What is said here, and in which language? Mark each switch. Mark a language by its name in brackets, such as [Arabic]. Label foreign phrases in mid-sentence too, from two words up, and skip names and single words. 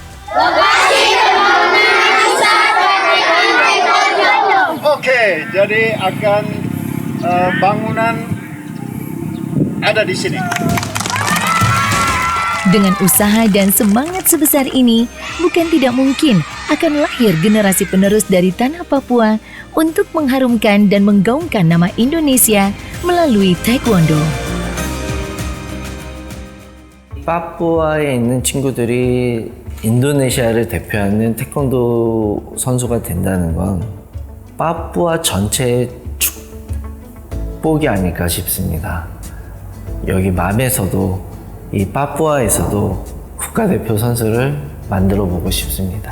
[Indonesian] Oke, jadi akan bangunan ada di sini. Dengan usaha dan semangat sebesar ini, bukan tidak mungkin akan lahir generasi penerus dari tanah Papua untuk mengharumkan dan menggaungkan nama Indonesia melalui taekwondo. [Korean] 파푸아에 있는 친구들이 인도네시아를 대표하는 태권도 선수가 된다는 건 파푸아 전체의 축복이 아닐까 싶습니다. 여기 맘에서도 이 파푸아에서도 국가대표 선수를 만들어 보고 싶습니다.